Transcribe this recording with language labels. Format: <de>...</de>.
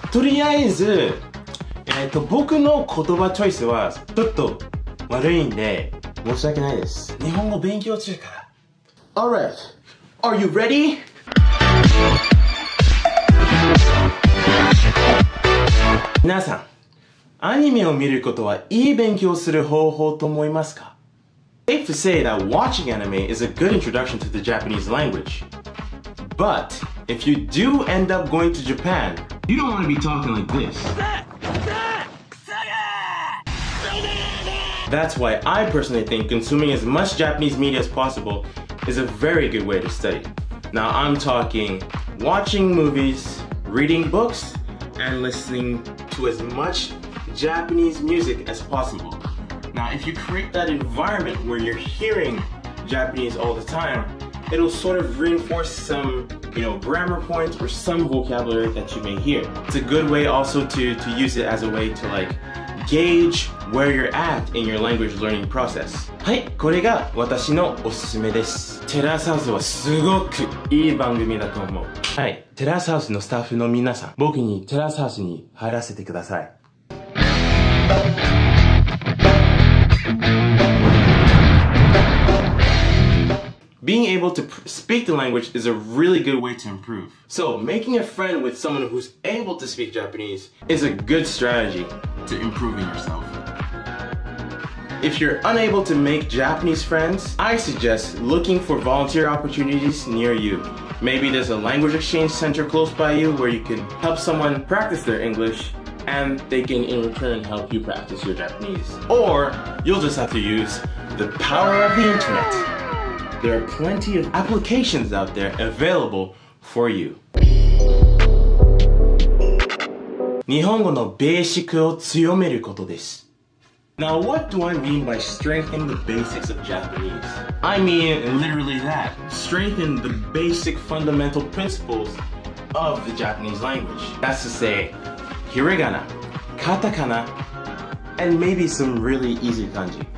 <ja>とりあえず僕の言葉チョイスはちょっと悪いんで申し訳ないです。日本語勉強中から。</ja> <en>Alright, are you ready?</en> <ja>皆さん、アニメを見ることはいい勉強する方法と思いますか?</ja> <en>Safe to say that watching anime is a good introduction to the Japanese language. But if you do end up going to Japan, you don't want to be talking like this. That's why I personally think consuming as much Japanese media as possible is a very good way to study. Now I'm talking watching movies, reading books, and listening to as much Japanese music as possible. Now if you create that environment where you're hearing Japanese all the time, it'll sort of reinforce some, grammar points or some vocabulary that you may hear. It's a good way also to use it as a way to gauge where you're at in your language learning process.</en> <ja>はい、これが私のおすすめです。テラスハウスはすごくいい番組だと思う。はい、テラスハウスのスタッフの皆さん、僕にテラスハウスに入らせてください。</ja> <en>Being able to speak the language is a really good way to improve. So making a friend with someone who's able to speak Japanese is a good strategy to improving yourself. If you're unable to make Japanese friends, I suggest looking for volunteer opportunities near you. Maybe there's a language exchange center close by you where you can help someone practice their English and they can in return help you practice your Japanese. Or you'll just have to use the power of the internet. There are plenty of applications out there available for you.</en> <ja>日本語のベーシックを強めることです。</ja> <en>Now what do I mean by strengthening the basics of Japanese? I mean literally that. Strengthen the basic fundamental principles of the Japanese language. That's to say, hiragana, katakana, and maybe some really easy kanji.</en>